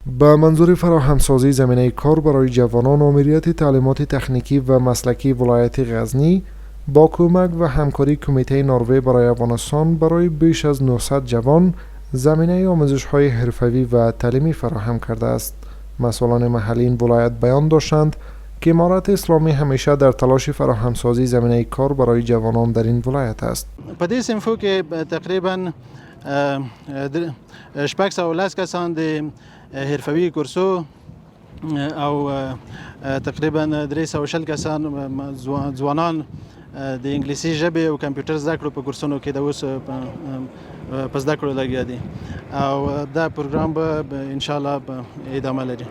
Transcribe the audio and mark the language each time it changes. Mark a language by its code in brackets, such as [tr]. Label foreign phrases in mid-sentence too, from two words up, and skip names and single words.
[fa] به منظور فراهمسازی زمینه کار برای جوانان، آمریت تعلیمات تکنیکی و مسلکی ولایت غزنی با کمک و همکاری کمیته نروژ برای افغانستان برای بیش از 900 جوان زمینه آموزش‌های حرفه‌ای و تعلیمی فراهم کرده است. مسئولان محلی این ولایت بیان داشتند که امارت اسلامی همیشه در تلاش فراهمسازی زمینه کار برای جوانان در این ولایت است. [ps] په دې صنفو کې تقریبا شپږ سوه لس کسان د حرفوي کورسو او تقریبا 300 کسان ځوانان د انګلیسي ژبې او کمپیوټر زده کړو په کورسونو کې د اوس په زده کړو لګیا دي او دا پروګرام به [ar] ان شاء الله [ps] ادامه لري.